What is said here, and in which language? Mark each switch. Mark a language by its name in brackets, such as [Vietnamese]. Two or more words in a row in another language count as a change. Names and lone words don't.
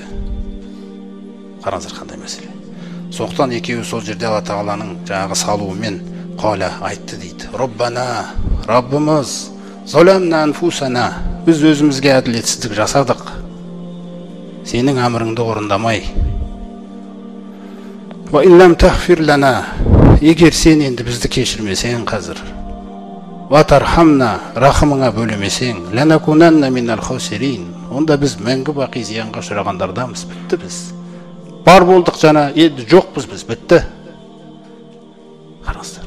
[Kazakh] Қараңыздар қандай мәселе. Соқтан екеуі сол жерде Алла Тағаланың жаңағы салуымен қала айтты дейді. Роббана, Раббымыз, [Arabic] ظلمنا أنفسنا, [Kazakh] біз өзімізге әділетсіздік жасадық. Сенің әміріңді орындамай. [Arabic] وإن لم تغفر لنا, [Kazakh] егер сен енді бізді кешірмесең қазір, [Arabic] وترحمنا, [Kazakh] рахымыңа бөлемесең, [Arabic] لنكونن من الخاسرين, [Kazakh] онда біз мәңгі бақи зиянға ұшырағандардармыз, бітті біз. Бар болдық жана, енді жоқпыз біз, бітті. Қараңыздар.